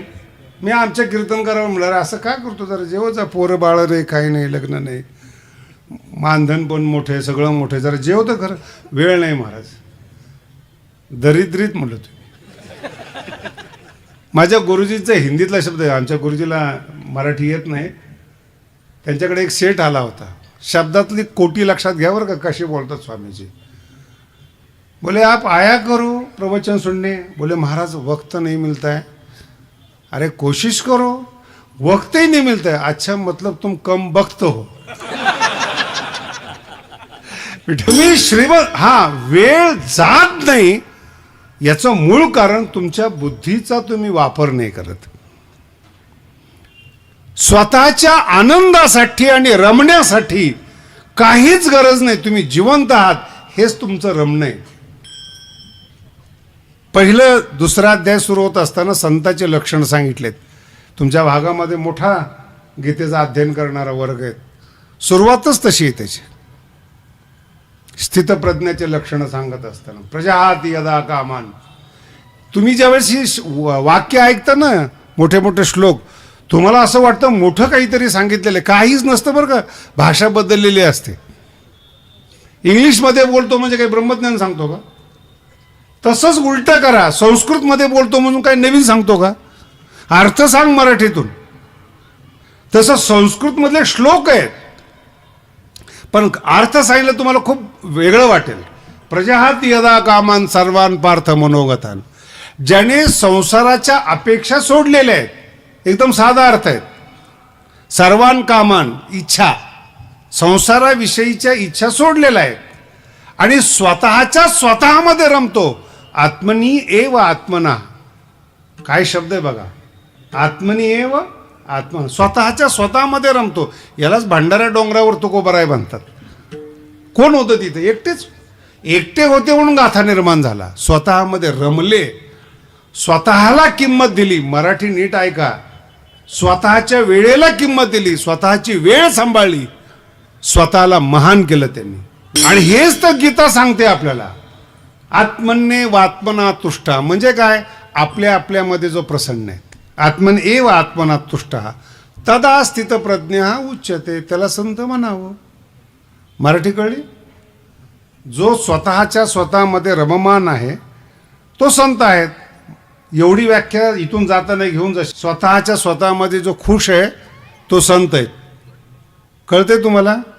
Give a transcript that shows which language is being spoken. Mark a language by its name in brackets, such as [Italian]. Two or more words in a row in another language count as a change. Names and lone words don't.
[Marathi] मी आमच्या कीर्तनकारावर म्हणणार, असं का करतो, जरा जेवचा, पोरं बाळ रे, काही नाही, लग्न नाही, मानधन पण मोठे, सगळं मोठे, जरा जेव तर खरं. वेळ नाही महाराज. दरिद्रीत म्हणलं तुम्ही. माझ्या गुरुजीचा हिंदीतला शब्द आहे, आमच्या गुरुजीला मराठी येत नाही. त्यांच्याकडे एक सेठ आला होता, शब्दातली कोटी लक्षात घ्या बरं का कशी बोलतात स्वामीजी. [Hindi] बोले आप आया करो प्रवचन सुनने. बोले महाराज वक्त नहीं मिलता है. अरे कोशिश करो, वक्त ही नहीं मिलता है. अच्छा मतलब तुम कम वक्त हो. [Marathi] तुम्ही श्रीमंत, हा वेळ जात नाही याचं मूळ कारण तुमच्या बुद्धीचा तुम्ही वापर नाही करत. स्वतःच्या आनंदासाठी आणि रमण्यासाठी काहीच गरज नाही. तुम्ही जिवंत आहात, हेच तुमचं रमणं आहे. पहिलं दुसरा अध्याय सुरू होत असताना संतांचे लक्षण सांगितलेत. तुमच्या भागामध्ये मोठा गीतेचा अध्ययन करणारा वर्ग आहे, सुरुवातच तशी आहे त्याची. स्थितप्रज्ञाचे लक्षणं सांगत असताना [Sanskrit] प्रजाहाती यदा कामान. [Marathi] तुम्ही ज्यावेळेस ही वाक्य ऐकता ना, मोठे मोठे श्लोक, तुम्हाला असं वाटतं मोठं काहीतरी सांगितलेलं. काहीच नसतं बरं का. भाषा बदललेली असते. इंग्लिशमध्ये बोलतो म्हणजे काही ब्रह्मज्ञान सांगतो का? तसंच उलटं करा, संस्कृतमध्ये बोलतो म्हणून काही नवीन सांगतो का? अर्थ सांग मराठीतून. तसं संस्कृतमधले श्लोक आहेत, पण अर्थ सांगितलं तुम्हाला खूप वेगळं वाटेल. [Sanskrit] प्रजाहात यदा कामान सर्वान पार्थ मनोगतान. [Marathi] ज्याने संसाराच्या अपेक्षा सोडलेल्या आहेत, एकदम साधा अर्थ आहेत. [Sanskrit] सर्वान कामान, [Marathi] इच्छा, संसाराविषयीच्या इच्छा सोडलेल्या आहेत आणि स्वतःमध्ये रमतो. [Sanskrit] आत्मनी एव आत्मना. [Marathi] काय शब्द आहे बघा, [Sanskrit] आत्मनी एव आत्मा. [Marathi] स्वतःमध्ये रमतो. यालाच भांडाऱ्या डोंगरावर तुकोबराय म्हणतात. कोण होतं तिथे? एकटे होते म्हणून गाथा निर्माण झाला. स्वतःमध्ये रमले, स्वतःला किंमत दिली. मराठी नीट ऐका. स्वतःच्या वेळेला किंमत दिली, स्वतःची वेळ सांभाळली, स्वतःला महान केलं त्यांनी. आणि हेच तर गीता सांगते आपल्याला. [Sanskrit] आत्मन्ये वात्मना तुष्टा [Marathi] म्हणजे काय? आपल्यामध्ये जो प्रसन्न आहे. [Sanskrit] आत्मन एव आत्मना तुष्टा तदा स्थित प्रज्ञा उच्यते. [Marathi] त्याला संत म्हणावं. मराठी कळली? जो स्वतःमध्ये रममान आहे तो संत आहेत. एवढी व्याख्या इथून जाताना घेऊन जा. स्वतःमध्ये जो खुश आहे तो संत आहे. कळते तुम्हाला?